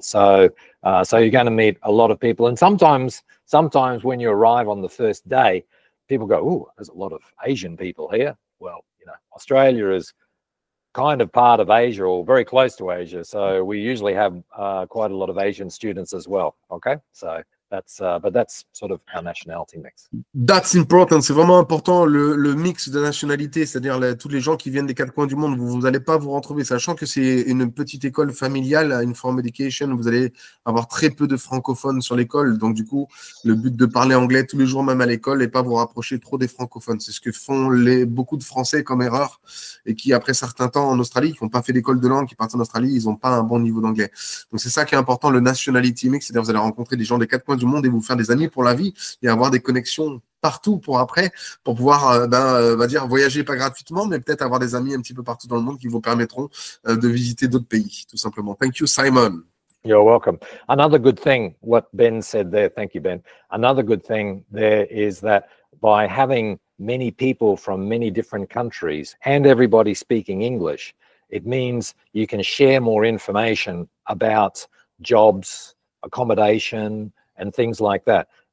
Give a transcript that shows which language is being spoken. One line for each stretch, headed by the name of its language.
English: So you're going to meet a lot of people. And sometimes when you arrive on the first day, people go, "Ooh, there's a lot of Asian people here." Well, you know, Australia is kind of part of Asia or very close to Asia. So we usually have quite a lot of Asian students as well. Okay, so but that's sort of our nationality mix. That's important.
French: C'est vraiment important le mix de nationalités, c'est-à-dire tous les gens qui viennent des 4 coins du monde. Vous n'allez pas vous retrouver, sachant que c'est une petite école familiale, Inforum Education. Vous allez avoir très peu de francophones sur l'école. Donc du coup, le but de parler anglais tous les jours, même à l'école, et pas vous rapprocher trop des francophones. C'est ce que font beaucoup de Français comme erreur, et qui après certains temps en Australie, qui n'ont pas fait d'école de langue, qui partent en Australie, ils n'ont pas un bon niveau d'anglais. Donc c'est ça qui est important, le nationality mix, c'est-à-dire vous allez rencontrer des gens des 4 coins du monde et vous faire des amis pour la vie et avoir des connexions partout pour pouvoir va dire voyager pas gratuitement, mais peut-être avoir des amis un petit peu partout dans le monde qui vous permettront de visiter d'autres pays, tout simplement.
English: Thank you, Simon. You're welcome. Another good thing, what Ben said there, thank you, Ben. Another good thing there is that by having many people from many different countries and everybody speaking English, it means you can share more information about jobs, accommodation, and things like that.